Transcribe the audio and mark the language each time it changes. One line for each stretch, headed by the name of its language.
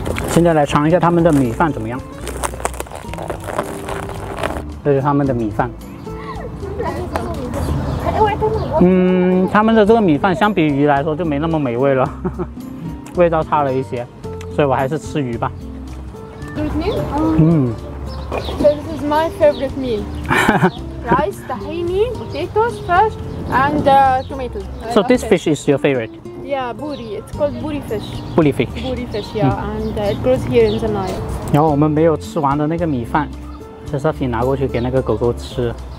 Chinese: 现在来尝一下他们的米饭怎么样？这是他们的米饭。他们的这个米饭相比鱼来说就没那么美味了，味道差了一些，所以我还是吃鱼吧。
English: So this is my favorite meal. Rice, tahini, potatoes, fish, and tomatoes. So this fish is your favorite? Yeah, buri. It's called buri fish. Buri fish. Buri fish, yeah, and it grows here in the Nile.
Chinese: 然后我们没有吃完的那个米饭，是 Sophie 拿过去给那个狗狗吃。